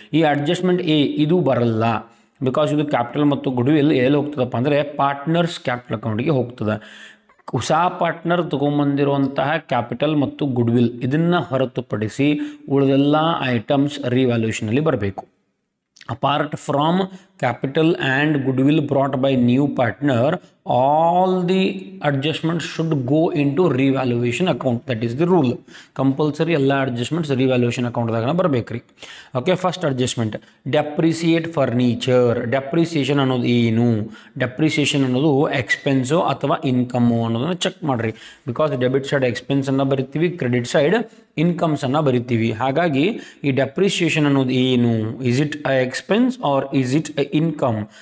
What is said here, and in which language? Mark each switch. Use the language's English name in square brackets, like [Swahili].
[Kannada] ಈ ಅಡ್ಜಸ್ಟ್ಮೆಂಟ್ ಇದು ಬರಲ್ಲ, ಬಿಕಾಸ್ ಇದು ಕ್ಯಾಪಿಟಲ್ ಮತ್ತು ಗುಡ್ ವಿಲ್ ಎಲ್ಲಿ ಹೋಗ್ತದಪ್ಪ ಅಂದರೆ ಪಾರ್ಟ್ನರ್ಸ್ ಕ್ಯಾಪಿಟಲ್ ಅಕೌಂಟಿಗೆ ಹೋಗ್ತದೆ. ಹೊಸ ಪಾರ್ಟ್ನರ್ ತೊಗೊಂಬಂದಿರುವಂತಹ ಕ್ಯಾಪಿಟಲ್ ಮತ್ತು ಗುಡ್ ವಿಲ್ ಇದನ್ನು ಹೊರತುಪಡಿಸಿ ಉಳಿದೆಲ್ಲ ಐಟಮ್ಸ್ ರಿವ್ಯಾಲ್ಯೂಯೇಷನಲ್ಲಿ ಬರಬೇಕು. [English] Apart from capital and goodwill brought by new partner, all the adjustments should go into revaluation account. That is the rule. [Kannada] Compulsory ಎಲ್ಲ adjustments revaluation account ದಾಗನ ಬರಬೇಕ್ರಿ. [English] Okay, first adjustment depreciate furniture. [Kannada] Depreciation ಅನ್ನೋದು ಏನು? Depreciation ಅನ್ನೋದು expense ಅಥವಾ income ಅನ್ನೋದನ್ನು check ಮಾಡಿರಿ. Because debit side ಎಕ್ಸ್ಪೆನ್ಸನ್ನು ಬರಿತೀವಿ, credit side ಇನ್ಕಮ್ಸನ್ನು ಬರಿತೀವಿ. ಹಾಗಾಗಿ ಈ ಡೆಪ್ರಿಸಿಯೇಷನ್ ಅನ್ನೋದು ಏನು? [English] Is it a expense or is it a income?